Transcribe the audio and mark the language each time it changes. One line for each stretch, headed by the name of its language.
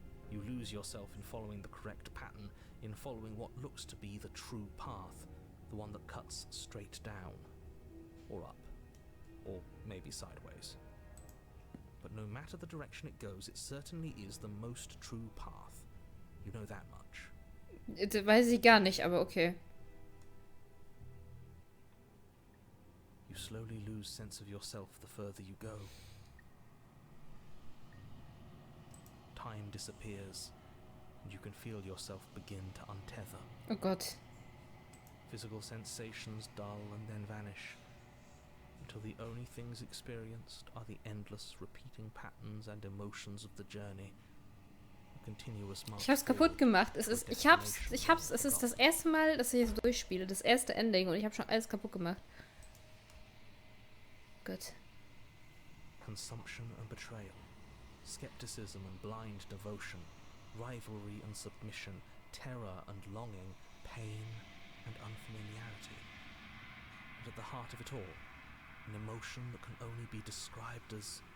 English: You lose yourself in following the correct pattern, in following what looks to be the true path, the one that cuts straight down, or up, or maybe sideways. But no matter the direction it goes, it certainly is the most true path. You know that much.
German: Das weiß ich gar nicht, aber okay.
English: You slowly lose sense of yourself the further you go. Time disappears, and you can feel yourself begin to untether.
German: Oh Gott.
English: Physical sensations dull and then vanish, until the only things experienced are the endless repeating patterns and emotions of the journey. A continuous march.
German: Ich hab's kaputt gemacht. Es ist das erste Mal, dass ich es durchspiele. Das erste Ending und ich habe schon alles kaputt gemacht. Gut.
English: Consumption and betrayal, skepticism and blind devotion, rivalry and submission, terror and longing, pain and unfamiliarity. And at the heart of it all, an emotion that can only be described as...